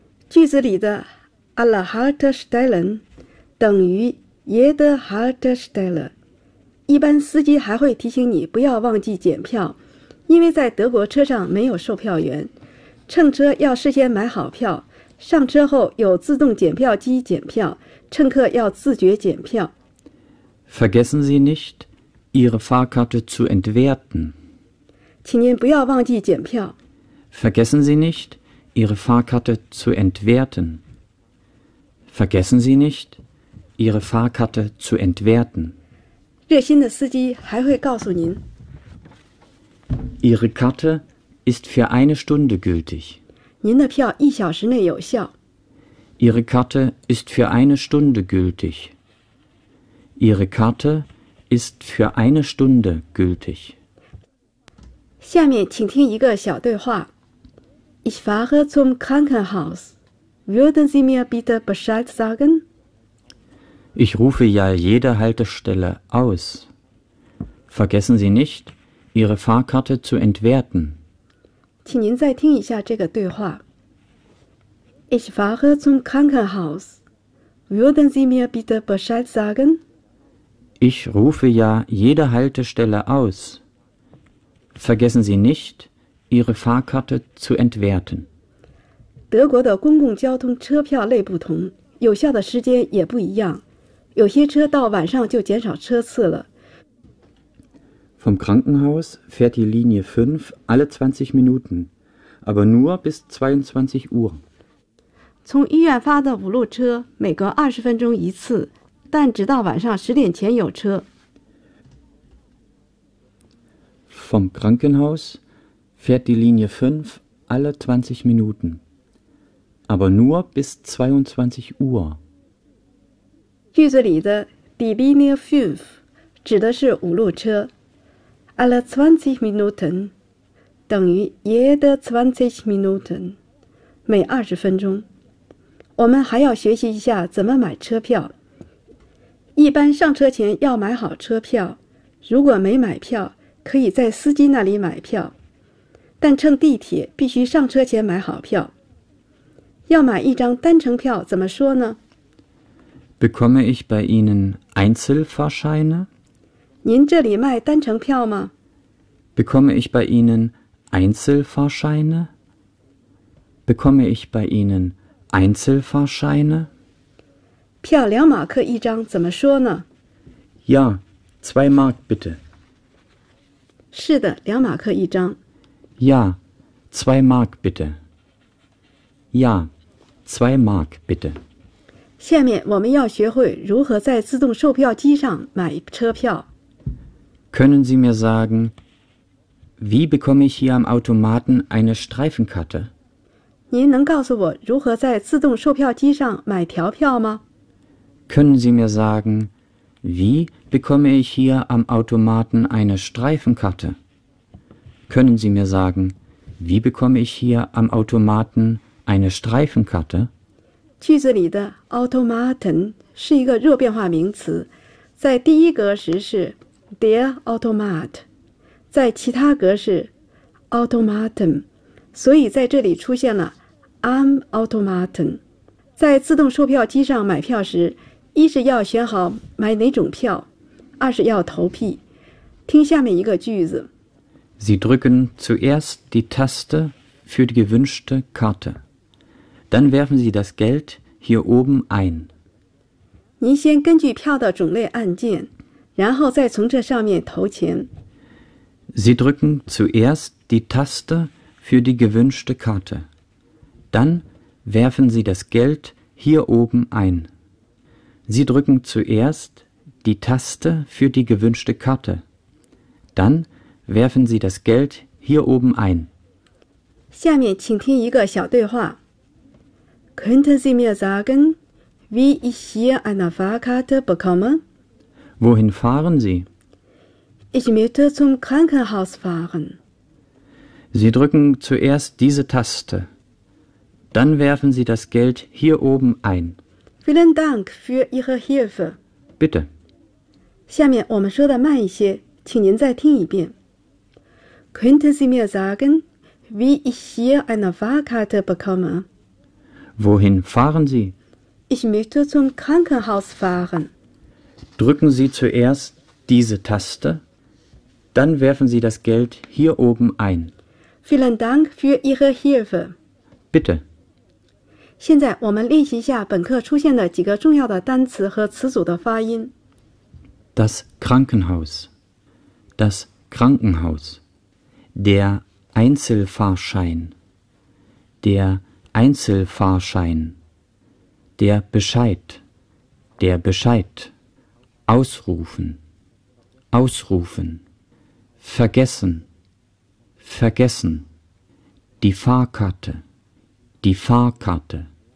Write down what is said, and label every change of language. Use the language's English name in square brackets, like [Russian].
[Chinese] 句子里的 [German] alle Haltestellen [Chinese] 等于 [German] jede Haltestelle。 [Chinese] 一般司机还会提醒你不要忘记检票，因为在德国车上没有售票员，乘车要事先买好票，上车后有自动检票机检票，乘客要自觉检票。 [German] Vergessen Sie nicht, Ihre Fahrkarte zu entwerten. [Chinese] 请您不要忘记检票。 [German] Vergessen Sie nicht, Ihre Fahrkarte zu entwerten. Vergessen Sie nicht, Ihre Fahrkarte zu entwerten. [Chinese] 热心的司机还会告诉您 [German] ：“Ihre Karte ist für eine Stunde gültig。” [Chinese] 您的票一小时内有效。 [German] “Ihre Karte ist für eine Stunde gültig。” “Ihre Karte ist für eine Stunde gültig。” [Chinese] 下面请听一个小对话 ： [German] “Ich fahre zum Krankenhaus. Würden Sie mir bitte Bescheid sagen?” Ich rufe ja jede Haltestelle aus. Vergessen Sie nicht, Ihre Fahrkarte zu entwerten. [Chinese] 请您再听一下这个对话。 [German] Ich fahre zum Krankenhaus. Würden Sie mir bitte Bescheid sagen? Ich rufe ja jede Haltestelle aus. Vergessen Sie nicht, Ihre Fahrkarte zu entwerten. [Chinese] 德国的公共交通车票类不同，有效的时间也不一样。有些车到晚上就减少车次了。 [German] Vom Krankenhaus fährt die Linie 5 alle 20 Minuten, aber nur bis 22 Uhr. [Chinese] 从医院发的五路车每隔20分钟一次，但直到晚上10点前有车。 [German] Vom Krankenhaus fährt die Linie 5 alle 20 Minuten, aber nur bis 22 Uhr. [Chinese] 句子里的 [German] die Linie 5 [Chinese] 指的是五路车 [German] alle 20 Minuten [Chinese] 等于 [German] jede 20 Minuten [Chinese] 每20分钟。我们还要学习一下怎么买车票。一般上车前要买好车票，如果没买票可以在司机那里买票，但乘地铁必须上车前买好票。要买一张单程票怎么说呢？ [German] Bekomme ich bei Ihnen Einzelfahrscheine? [Chinese] 您这里卖单程票吗？ [German] Bekomme ich bei Ihnen Einzelfahrscheine? Bekomme ich bei Ihnen Einzelfahrscheine? [Chinese] 票两马克一张怎么说呢？ [German] Ja, zwei Mark bitte. [Chinese] 是的，两马克一张。 [German] Ja, zwei Mark bitte. Ja, zwei Mark bitte. [Chinese] 下面我们要学会如何在自动售票机上买车票。 [German] Können Sie mir sagen, wie bekomme ich hier am Automaten eine Streifenkarte? [Chinese] 您能告诉我如何在自动售票机上买条票吗？ [German] Können Sie mir sagen,Wie bekomme ich hier am Automaten eine Streifenkarte? Können Sie mir sagen, wie bekomme ich hier am Automaten eine Streifenkarte? [Chinese] 句子里的 Automaten 是一个弱变化名词，在第一格时是 [German] der Automat， [Chinese] 在其他格是 Automaten， 所以在这里出现了 [German] am Automaten。 [Chinese] 在自动售票机上买票时，一是要选好买哪种票，二是要投币。听下面一个句子。 [German] Sie drücken zuerst die Taste für die gewünschte Karte. Dann werfen Sie das Geld hier oben ein. [Chinese] 您先根据票的种类按键，然后再从这上面投钱。 [German] Sie drücken zuerst die Taste für die gewünschte Karte. Dann werfen Sie das Geld hier oben ein. Sie drücken zuerst die Taste für die gewünschte Karte. Dann werfen Sie das Geld hier oben ein. 下面请听一个小对话。 Könnten Sie mir sagen, wie ich hier eine Fahrkarte bekomme? Wohin fahren Sie? Ich möchte zum Krankenhaus fahren. Sie drücken zuerst diese Taste. Dann werfen Sie das Geld hier oben ein. Vielen Dank für Ihre Hilfe. Bitte. [Chinese] 下面我们说的慢一些，请您再听一遍。 [German] Könnten Sie mir sagen, wie ich hier eine Fahrkarte bekomme? Wohin fahren Sie? Ich möchte zum Krankenhaus fahren. Drücken Sie zuerst diese Taste, dann werfen Sie das Geld hier oben ein. Vielen Dank für Ihre Hilfe. Bitte. [Chinese] 现在我们练习一下本课出现的几个重要的单词和词组的发音。 [German] Das Krankenhaus, das Krankenhaus, der Einzelfahrschein, der Einzelfahrschein, der Bescheid, der Bescheid, ausrufen, ausrufen, vergessen, vergessen, die Fahrkarte, die Fahrkarte.